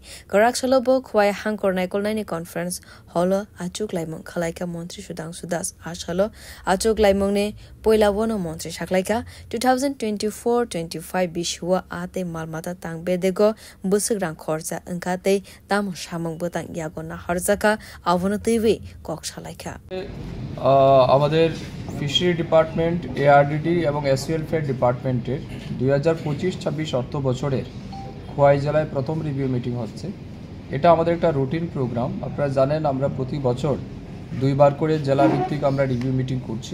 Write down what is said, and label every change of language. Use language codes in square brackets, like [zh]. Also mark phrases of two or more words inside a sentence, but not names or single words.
[trp] Karaksalobo khwai hangkor Naikolnaini conference holo achuk laimong khalaika Montri Sudhanshu Das ashalo achuk laimongni poila wono Montri shaklaika 2024-25 bishwa ate malmata tangbedego busugrang khorcha angkate tam samong botang yagona harjaka avono tewi kok shalaika [bn] আমাদের [en] fishery department ARDD [bn] এবং [en] SC welfare department [bn] 2025-26 অর্থ বছরের খোয়াই জেলায় প্রথম [en] review meeting [bn] হচ্ছে। এটা আমাদের একটা [en] routine program. [bn] আপনারা জানেন আমরা প্রতি বছর দুইবার করে জেলা ভিত্তিক আমরা [en] review meeting [bn] করছি।